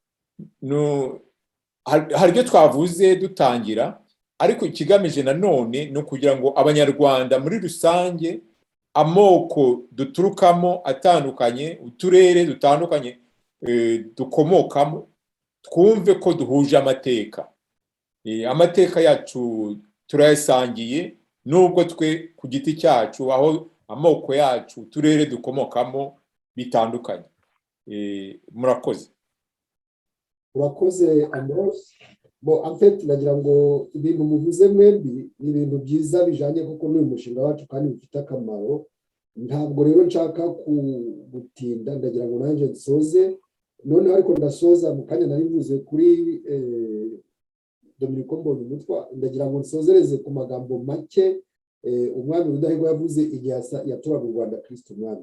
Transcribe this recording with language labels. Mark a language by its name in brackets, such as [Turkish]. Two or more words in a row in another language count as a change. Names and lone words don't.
[Kinyarwanda] Hari ibyo twavuze dutangira, ariko ikigamije nanone ni ukugira ngo abanyarwanda muri rusange, amoko duturukamo atandukanye, uturere dutandukanye dukomokamo, twumve ko duhuje amateka. Amateka yacu turayasangiye, nubwo twe ku giti cyacu, aho amoko yacu, uturere dukomokamo bitandukanye. Murakoze. urakoze Amos. [French] En fait [Kinyarwanda] nagira ngo ibintu muvuze mwembi ni ibintu byiza bijanye kuko n'uyu mushinga wacu kandi bifite akamaro. Ntabwo rero nshaka gutinda, ndagira ngo nanjye nsoze. Noneho ariko ndasoza mu kanya nari mvuze kuri Dominico Mbonyumutwa, ndagira ngo nsozereze ku magambo make umwami Rudahigwa yavuze igihe yaturaga u Rwanda Kristo umwami.